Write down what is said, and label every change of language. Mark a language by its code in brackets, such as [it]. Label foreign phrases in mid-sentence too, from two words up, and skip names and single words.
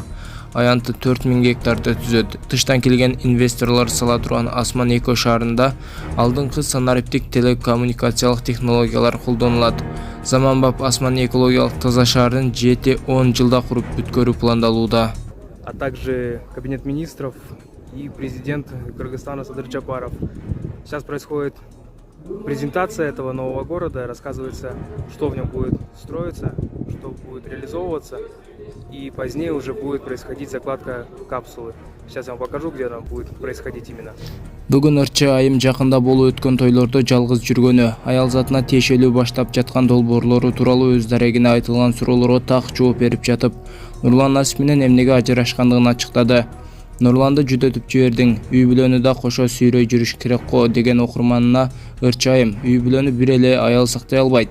[ky] Аянты 4000 гектарды түзөт. Тыштан келген инвесторлор сала турган Асман эко шаарында алдыңкы санариптик телекоммуникациялык технологиялар колдонулат. Заманбап Асман экологиялык таза шаарын 7-10 жылда куруп бүткөрүү пландалууда. [ru] А также кабинет министров и президент Кыргызстана Садыр Жапаров. Сейчас происходит презентация этого нового города, рассказывается, что в нем будет строиться, что будет реализовываться, и позднее уже будет происходить закладка капсулы. Сейчас я вам покажу, где она будет происходить именно. [ky] Бүгүн ырчы айым жакында болуп өткөн тойлордо жалгыз жүргөнү, аял затына тиешелүү баштап жаткан долбоорлору тууралуу өз дарегине айтылган суроолорго так жооп берип жатып, Нурлан Насип менен эмнеге ажырашкандыгын ачыктады. Нурланды жүдөтүп жибердиң, үй бүлөнү да кошо сүйрөй жүрүш керек го деген окурманына ырчы айым, үй бүлөнү бир эле аял сактай албайт.